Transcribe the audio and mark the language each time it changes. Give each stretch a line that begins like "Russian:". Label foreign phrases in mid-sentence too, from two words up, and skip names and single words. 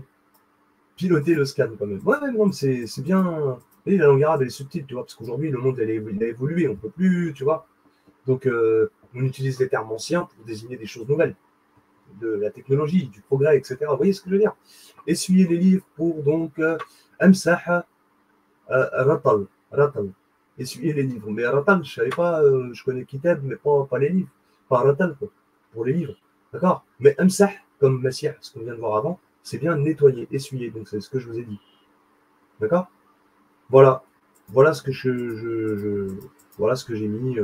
French: Piloter le scan, quand même. Ouais, non, mais c'est bien. Et la langue arabe, elle est subtile, tu vois, parce qu'aujourd'hui, le monde, il a évolué. On ne peut plus, tu vois. Donc, on utilise les termes anciens pour désigner des choses nouvelles, de la technologie, du progrès, etc. Vous voyez ce que je veux dire? Essuyer les livres pour donc
Arabic: أمسح رتل.
French: Ratal. Essuyer les livres. Mais ratal, je savais pas, je connais kitab, mais pas les livres. Pas ratal, quoi, pour les livres. D'accord? Mais amsah, comme massir, ce qu'on vient de voir avant, c'est bien nettoyer, essuyer. Donc, c'est ce que je vous ai dit. D'accord? Voilà. Voilà ce que voilà ce que j'ai mis.